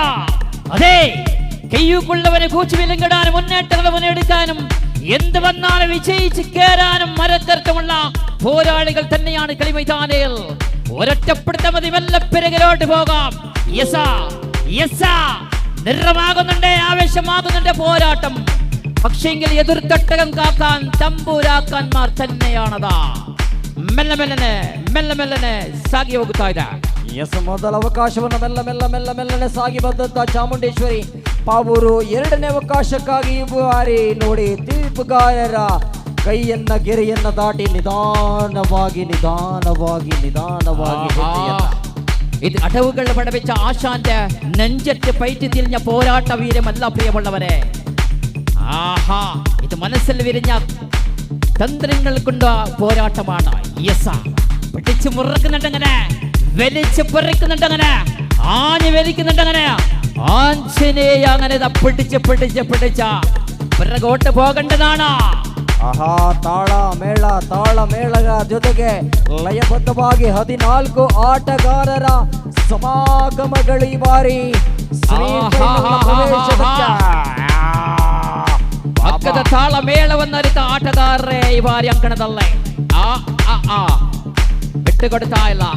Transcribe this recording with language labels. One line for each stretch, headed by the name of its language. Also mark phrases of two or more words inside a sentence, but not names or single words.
Malayalam: അതെ, കയ്യുകൊള്ളവനെ കൂച്ചുവിലങ്ങിടാനും മുന്നേറ്റങ്ങൾ മുന്നെടുക്കാനും എന്ത് വന്നാലും വിജയിച്ച് കയറാനും മരത്തരത്തുമുള്ള പോരാളികൾ തന്നെയാണ് കളി മൈതാനിയിൽ. ഒരൊറ്റപ്പിടുത്ത മതിവല്ല പിറകിലോട്ട് പോകാം. നിറമാകുന്നുണ്ട്, ആവേശമാകുന്നുണ്ട് പോരാട്ടം. പക്ഷെങ്കിൽ എതിർത്തട്ടകം കാക്കാൻ തമ്പൂരാക്കാന്മാർ തന്നെയാണതാ.
Kannada: ಮೆಲ್ಲ ಮೆಲ್ಲನೆ ಸಾಗಿ ಹೋಗುತ್ತಾ ಇದೆ. ಮೊದಲ ಅವಕಾಶವನ್ನು ಮೆಲ್ಲನೆ ಸಾಗಿ ಬಂದಂತ ಚಾಮುಂಡೇಶ್ವರಿ ಪಾವೂರು ಎರಡನೇ ಅವಕಾಶಕ್ಕಾಗಿ ಈ ಬಾರಿ ನೋಡಿ ತೀರ್ಪುಗಾರರ ಕೈಯನ್ನ ಗೆರೆಯನ್ನ ದಾಟಿ ನಿಧಾನವಾಗಿ
Malayalam: ഇത് അടവുകളുടെ പടവെച്ച ആശാന്റെ നെഞ്ചറ്റ് പയറ്റി തിരിഞ്ഞ പോരാട്ട വീരമല്ല പ്രിയമുള്ളവരെ. ആഹാ, ഇത് മനസ്സിൽ വിരിഞ്ഞ തന്ത്രങ്ങൾ കൊണ്ട് പോരാട്ടമാണ്. പിടിച്ചു മുറുക്കുന്നുണ്ടങ്ങനെ, വലിച്ചു പറിക്കുന്നുണ്ടങ്ങനെ, ആഞ്ഞു വലിക്കുന്നുണ്ടങ്ങനെ. ആഞ്ജനേയ അങ്ങനെ പിടിച്ച പിറകോട്ട് പോകേണ്ടതാണ്.
Kannada: ಆಹಾ, ತಾಳ ಮೇಳದ ಜೊತೆಗೆ ಲಯಬದ್ಧವಾಗಿ 14 ಆಟಗಾರರ ಸಮಾಗಮಗಳು ಈ ಬಾರಿ ಪಕ್ಕದ ತಾಳ ಮೇಳವನ್ನರಿತ ಆಟಗಾರರೇ ಈ ಬಾರಿ ಅಂಕಣದಲ್ಲೇ ಬಿಟ್ಟುಕೊಡ್ತಾ ಇಲ್ಲ.